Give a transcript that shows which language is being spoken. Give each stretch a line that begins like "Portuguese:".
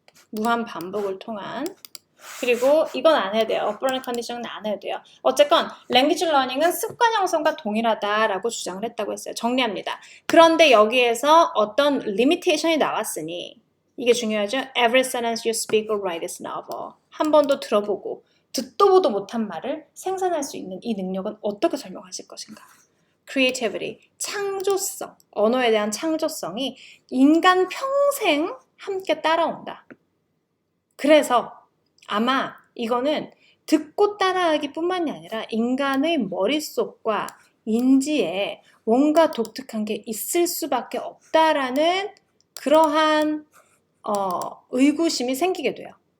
Korean: 무한 반복을 통한 그리고 이건 안 해야 돼요. operant condition은 안 해야 돼요. 어쨌건 language learning은 습관 형성과 동일하다라고 주장을 했다고 했어요. 정리합니다. 그런데 여기에서 어떤 limitation이 나왔으니 이게 중요하죠.
English: Every sentence you speak or write is novel.
Korean: 한 번도 들어보고 듣도 보도 못한 말을 생산할 수 있는 이 능력은 어떻게 설명하실 것인가? creativity, 창조성, 언어에 대한 창조성이 인간 평생 함께 따라온다. 그래서 아마 이거는 듣고 따라하기 뿐만이 아니라 인간의 머릿속과 인지에 뭔가 독특한 게 있을 수밖에 없다라는 그러한 의구심이 생기게 돼요.